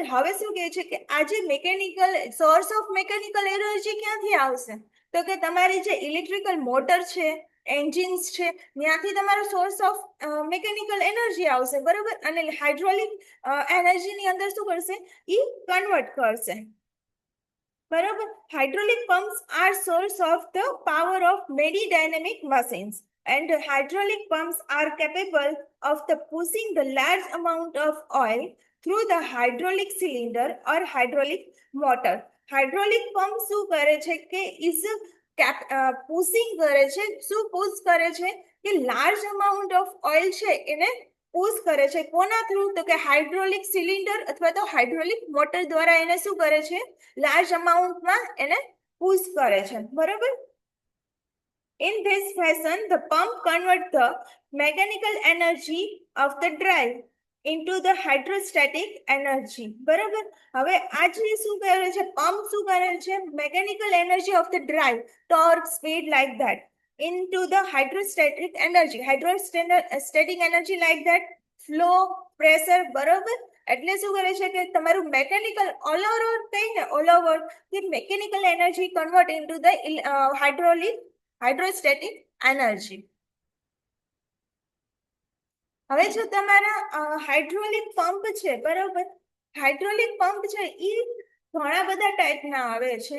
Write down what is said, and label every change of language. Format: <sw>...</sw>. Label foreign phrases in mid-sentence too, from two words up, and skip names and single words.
<gu>હવે શું કહે છે કે આ જે</gu> <en>mechanical source of mechanical energy</en> <gu>ક્યાંથી આવશે, તો કે તમારી જે</gu> <en>electrical motor</en> <gu>છે, એન્જિન્સ છે, ત્યાંથી તમારો</gu> <en>source of mechanical energy</en> <gu>આવશે, બરોબર. અને હાઇડ્રોલિક એનર્જીની અંદર શું કરશે, એ કન્વર્ટ કરશે, બરોબર.</gu> <en>Hydraulic pumps are source of the power of many dynamic machines, and hydraulic pumps are capable of the pushing the large amount of oil through the hydraulic cylinder or hydraulic motor. Hydraulic pump</en> <gu>શું કરે છે કે</gu> <en>is pushing</en> <gu>કરે છે, શું push કરે છે કે</gu> <en>large amount of oil</en> <gu>છે એને પુશ કરે છે, કોના થ્રુ, તો કે</gu> <en>hydraulic cylinder</en> <gu>અથવા તો</gu> <en>hydraulic motor</en> <gu>દ્વારા એને શું કરે છે,</gu> <en>large amountમાં</en> <gu>એને પુશ કરે છે, બરોબર.</gu> <en>In this fashion, the pump converts the mechanical energy of the drive into the hydrostatic energy,</en> <gu>બરોબર. હવે આ જે શું કરે છે, પંપ શું કરે છે,</gu> <en>mechanical energy of the drive, torque, speed, like that, into the hydrostatic energy, hydrostatic energy like that, flow, pressure,</en> <gu>બરોબર. એટલે શું કરે છે કે તમારું મેકેનિકલ</gu> <en>all over</en> <gu>કહીને,</gu> <en>all over</en> <gu>કે</gu> <en>mechanical energy convert into the hydrostatic energy.</en> <gu>હવે જો તમારા</gu> <en>hydraulic pump</en> <gu>છે, બરોબર,</gu> <en>hydraulic pump</en> <gu>છે એ ઘણા બધા ટાઈપના આવે છે.</gu>